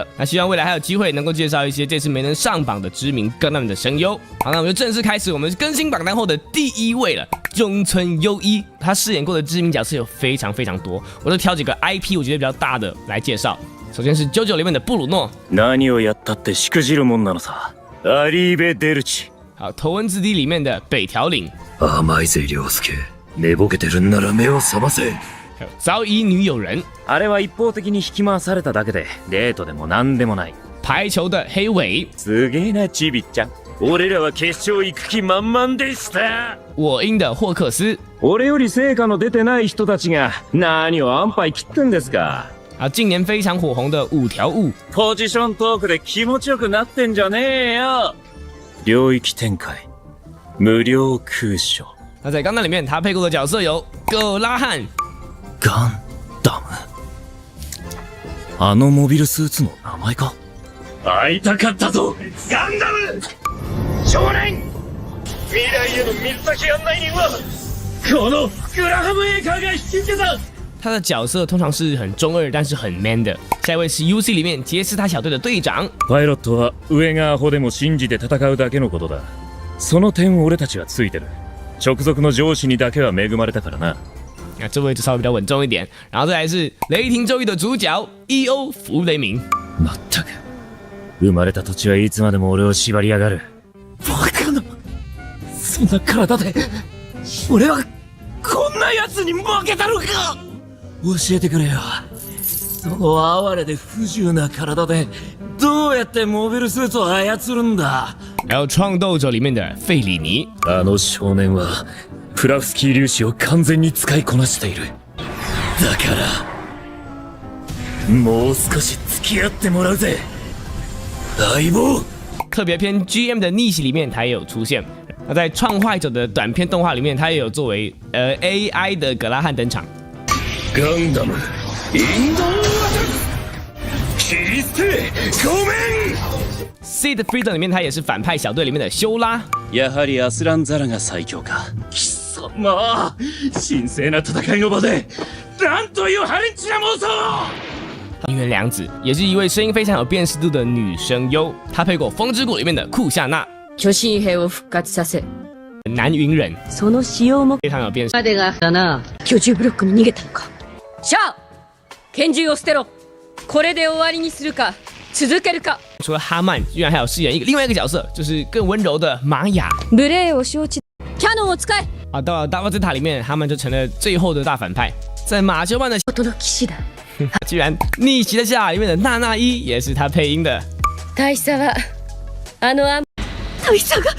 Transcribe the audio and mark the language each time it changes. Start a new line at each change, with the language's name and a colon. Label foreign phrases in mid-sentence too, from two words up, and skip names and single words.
Chinese: 那希望未来还有机会能够介绍一些这次没能上榜的知名Gundam的声优。好，那我们就正式开始我们更新榜单后的第一位了，中村优一。他饰演过的知名角色有非常非常多，我就挑几个 IP 我觉得比较大的来介绍。首先是JoJo里面的布鲁诺。
Japanese: 何をやったってしくじるもんなのさ。アリーベデルチ。
Chinese: 好，头文字 D 里面的北条领。
Japanese: 甘いぜ涼介。寝ぼけてるんなら目を覚ませ。
Chinese: 还有早乙女友人。
Japanese: あれは一方的に引き回されただけで、デートでも何でもない。
Chinese: 排球的黑尾。
Japanese: すげえなチビちゃん。俺らは決勝行く気満々でした。
Chinese: 我英的霍克斯。
Japanese: 俺より成果の出てない人たちが何を安牌切ってんですか。
Chinese: 近年非常火红的五条悟。
Japanese: ポジショントークで気持ちよくなってんじゃねえよ。領域展開無料空所。
Chinese: 那在钢弹里面，他配过的角色有葛拉汉。
Japanese: ガンダム。あのモビルスーツの名前か。会いたかったぞ、ガンダム少年。未来への水先案内人はこのグラハムエーカーが引き受けた。
Chinese: 他的角色通常是很中二，但是很 man 的。下一位是 UC 里面杰斯他小队的队長。
Japanese: パイロットは上がアホでも信じて戦うだけのことだ。その点俺たちはついてる。直属の上司にだけは恵まれたからな。
Chinese: 这位就稍微比较稳重一点。然后再来是雷霆周一的主角 EO 弗雷明。
Japanese: まったく生まれた土地はいつまでも俺を縛りやがる。バカな。そんな体で俺はこんな奴に負けたのか。教えてくれよ。その哀れで不自由な体でどうやってモビルスーツを操るんだ。
Chinese: 还有创斗者里面的费里尼。
Japanese: あの少年はプラフスキー粒子を完全に使いこなしている。だからもう少し付き合ってもらうぜ、相棒。
Chinese: 特别篇 GM 的逆袭里面他也有出现。那在创坏者的短片动画里面，他也有作为AI 的葛拉汉登场。
Japanese: ガンダムインドアタック切り捨てごめん。
Chinese: Seed Freedom 里面他也是反派小队里面的修拉。
Japanese: やはりアスランザラが最強か。貴様神聖な戦いの場でなんという破廉恥な妄想。
Chinese: 音原凉子也是一位声音非常有辨识度的女声优，她配过《风之谷》里面的库夏娜。
Japanese: 巨神兵を復活させ。
Chinese: 南云人。
Japanese: その使用も
Chinese: 非常有辨識。
Japanese: までがだな。居住ブロックに逃げたのか。シャア、拳銃を捨てろ。これで終わりにするか、続けるか。
Chinese: 除了哈曼，居然还有饰演另外一个角色，就是更温柔的玛雅。
Japanese: 無礼を承知。キャノンを使え。
Chinese: 到了大巴兹塔里面，哈曼就成了最后的大反派。在马修曼的
Japanese: 音の騎士だ。
Chinese: 居然逆袭的下里面的娜娜伊也是他配音的。
Japanese: 大佐はあの大佐が